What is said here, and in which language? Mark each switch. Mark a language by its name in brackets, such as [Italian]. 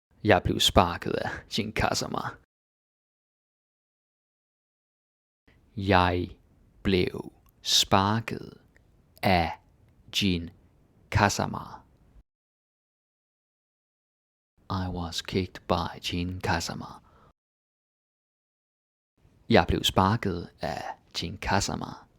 [Danish] Jeg blev sparket af Jin Kazama. Jeg blev sparket af Jin Kazama. [English] I was kicked by Jin Kazama. [Danish] Jeg blev sparket af Jin Kazama.